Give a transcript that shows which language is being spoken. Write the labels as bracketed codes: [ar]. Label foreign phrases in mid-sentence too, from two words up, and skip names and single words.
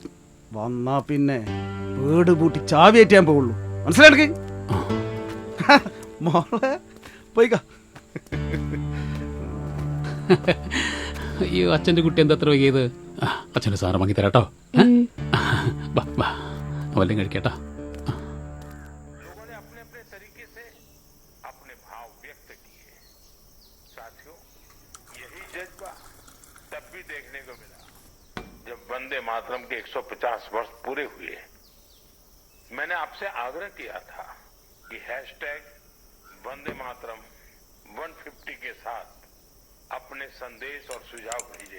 [ml] വന്നാ പിന്നെ വീട് പൂട്ടി ചാവിയേറ്റാൻ പോവുള്ളൂ. മനസ്സിലാക്കി മോളെ പോയിക്ക. അയ്യോ, അച്ഛൻ്റെ കുട്ടി എന്താ അത്ര വൈകിയത്? അച്ഛൻ്റെ സാറ് വാങ്ങി തരാട്ടോ. വല്ലതും കഴിക്കട്ടോ. [hi] जब वंदे मातरम के 150 वर्ष पूरे हुए, मैंने आपसे आग्रह किया था कि #वंदे मातरम 150 के साथ अपने संदेश और सुझाव भेजे।